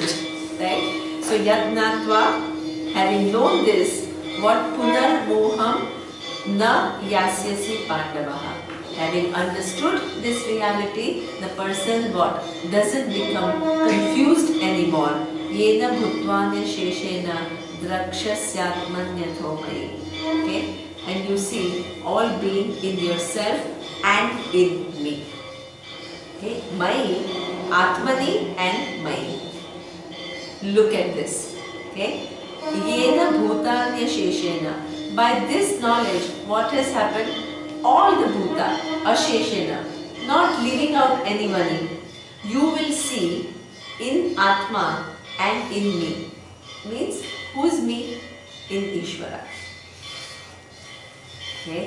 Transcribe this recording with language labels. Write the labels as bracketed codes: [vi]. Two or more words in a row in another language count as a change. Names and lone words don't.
[en] Right? So [sa] यत् ज्ञात्वा, [en] having known this, what? [sa] पुनर् मोहम् न यास्यसि पाण्डव. [en] Having understood this reality, the person what? Doesn't become confused anymore. [sa] येन भूतान्य शेषेण द्रक्ष्यस्यात्मन्यथो मयि. [en] Okay? And you see all being in yourself and in me. Okay? Mai, Atmani and Mai. Look at this. Okay? [sa] येन भूतान्य शेषेण. [en] By this knowledge, what has happened? All the bhuta, asheshena, not leaving out anyone, you will see in Atma and in me. Means, who is me? In Ishvara. Okay?